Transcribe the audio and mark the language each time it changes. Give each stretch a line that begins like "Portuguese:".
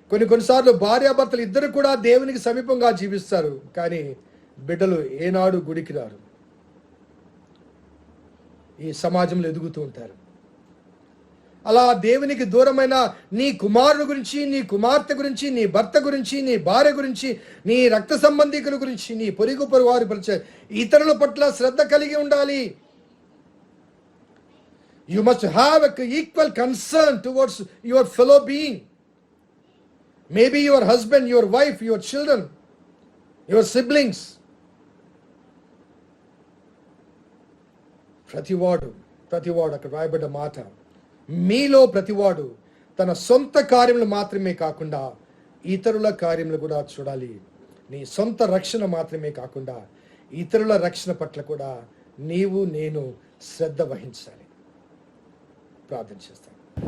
Telugu: కొన్నిసార్లు భార్యాభర్తలు ఇద్దరు కూడా దేవునికి సమీపంగా జీవిస్తారు, కానీ బిడ్డలు ఏనాడు గుడికి రారు, ఈ సమాజంలో ఎదుగుతూ ఉంటారు. అలా దేవునికి దూరమైన నీ కుమారుడు గురించి, నీ కుమార్తె గురించి, నీ భర్త గురించి, నీ భార్య గురించి, నీ రక్త సంబంధికుల గురించి, నీ పొరుగు వారి పరిచయం ఇతరుల పట్ల శ్రద్ధ కలిగి ఉండాలి.
English: You must have an equal concern towards your fellow being. Maybe your husband, your wife, your children, your siblings.
Telugu: ప్రతివాడు అక్కడ రాయబడ్డ మాట, మీలో ప్రతివాడు తన సొంత కార్యములు మాత్రమే కాకుండా ఇతరుల కార్యములు కూడా చూడాలి. నీ సొంత రక్షణ మాత్రమే కాకుండా ఇతరుల రక్షణ పట్ల కూడా నీవు నేను శ్రద్ధ వహించాలి. ప్రార్థన చేస్తాను.